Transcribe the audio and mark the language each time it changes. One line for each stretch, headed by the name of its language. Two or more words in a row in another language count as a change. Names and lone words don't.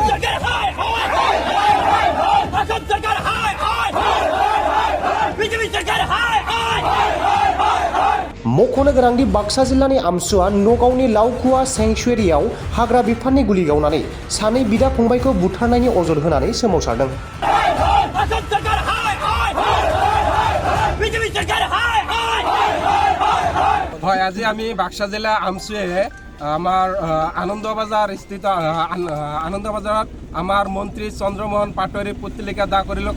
Bodo: मख'नो गोनांदि बाक्सा जिल्लानि आमसुआ नगावनि लावखुवा सेंक्सुवेरियाव हाग्रा बिफाननि गुलि गावनानै सानै बिदा फंबायखौ बुथारनायनि अजद होनानै सोमावसारदों।
Assamese: হয়, আজি আমি বাক্সা জিলা আমচুৱে আমাৰ আনন্দ বাজাৰ স্থিত আনন্দ বাজাৰত আমাৰ মন্ত্ৰী চন্দ্ৰমোহন পাটোৱাৰীৰ পুতলিকা দাহ কৰিলোঁ।